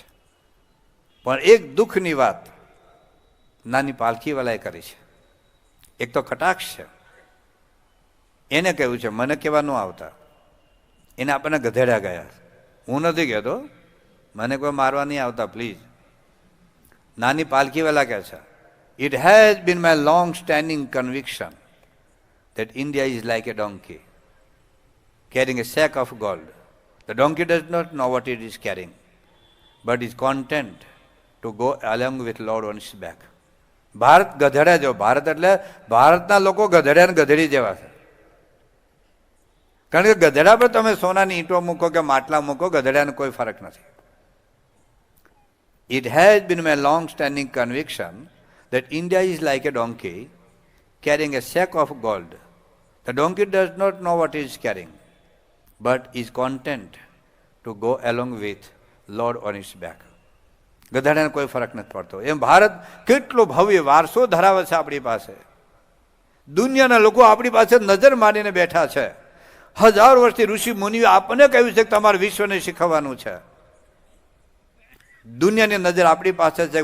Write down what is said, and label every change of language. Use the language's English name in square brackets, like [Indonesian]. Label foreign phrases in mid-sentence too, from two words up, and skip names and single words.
[Gujarati] પણ એક દુઃખની વાત નાની પાલખીવાલાએ કરી છે. એક તો કટાક્ષ છે. એને કહ્યું છે, મને કહેવા ન આવતા, એને આપણને ગધેડા ગયા. હું નથી કહેતો, મને કોઈ મારવા નહીં આવતા પ્લીઝ. નાની પાલખીવાલા કહે છે, [English] it has been my long standing conviction that India is like a donkey carrying a sack of gold. The donkey does not know what it is carrying, but is content to go along with Lord on its back. [Gujarati] ભારત ગધેડા જેવો. ભારત એટલે ભારતના લોકો ગધેડા ને ગધેડી જેવા છે. કારણ કે ગધેડા પર તમે સોનાની ઈંટો મૂકો કે માટલા મૂકો, ગધેડાને કોઈ ફરક નથી. [English] It has been my long-standing conviction that India is like a donkey carrying a sack of gold. The donkey does not know what it is carrying, but is content to go along with Lord on its back. [Gujarati] ગધાડાને કોઈ ફરક નથી પડતો. એમ ભારત કેટલો ભવ્ય વારસો ધરાવે છે આપણી પાસે. દુનિયાના લોકો આપણી પાસે નજર મારીને બેઠા છે. હજારો વર્ષથી ઋષિ મુનિઓ આપણને કહ્યું છે કે તમારે વિશ્વને શીખવવાનું છે. દુનિયાની નજર આપણી પાસે છે.